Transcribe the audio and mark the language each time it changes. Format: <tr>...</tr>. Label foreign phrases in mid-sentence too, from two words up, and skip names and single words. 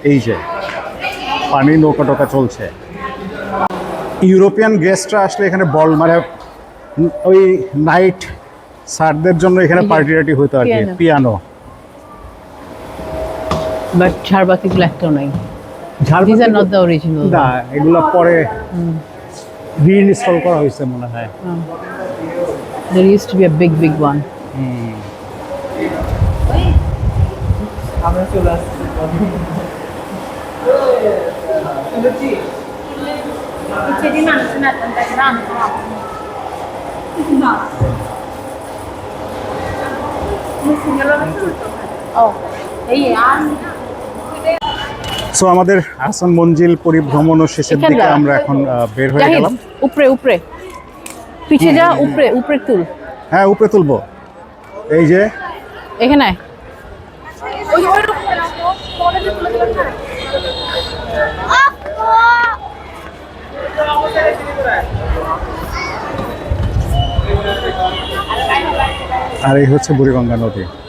<bn>এই যে পানি নৌকা টোকা চলছে। ইউরোপিয়ান গেস্টরা আসলে এখানে বল মানে ওই নাইট স্যারদের জন্য এখানে এই যে পার্টি টার্টি হতো আর কি, piano। পিয়ানো। বাট ঝাড়বাতিগুলো একটাও নাই।</bn> <en>These are not the original</en> <bn>না,</bn> <en>one.</en> <bn>এগুলো পরে রিইনস্টল করা হয়েছে মনে হয়।</bn> <en>There used to be a big one.</en> <bn>আমরা চলে আসছি Jadi mana sunatan tak kira Oh, iya. সো আমাদের আহসান মঞ্জিল পরিভ্রমণ ও শেষের এখানে দিকে দাঁড়া। আমরা এখন বের হয়ে জাহিদ গেলাম। উপরে পিছে যা, উপরে তুল হ্যাঁ, উপরে তুলবো। এই যে এখানে। আর এই হচ্ছে বুড়িগঙ্গা নদী।</bn>